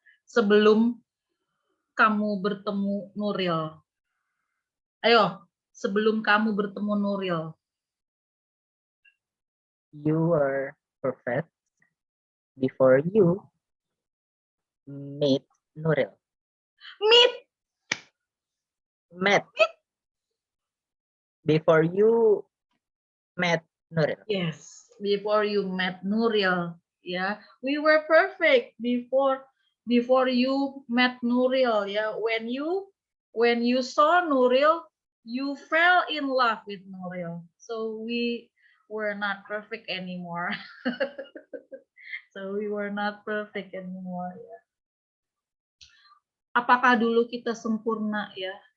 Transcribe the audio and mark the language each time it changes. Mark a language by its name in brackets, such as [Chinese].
[Indonesian] Sebelum kamu bertemu Nuril. Ayo, sebelum kamu bertemu Nuril. [English] You were perfect before you meet Nuril. Met. Before you met Nuril. Yes, before you met Nuril. Ya, we were perfect before you met Nuril. Ya, when you saw Nuril, you fell in love with Nuril. So we were not perfect anymore. So we were not perfect anymore. [Indonesian] Ya. Apakah dulu kita sempurna ya?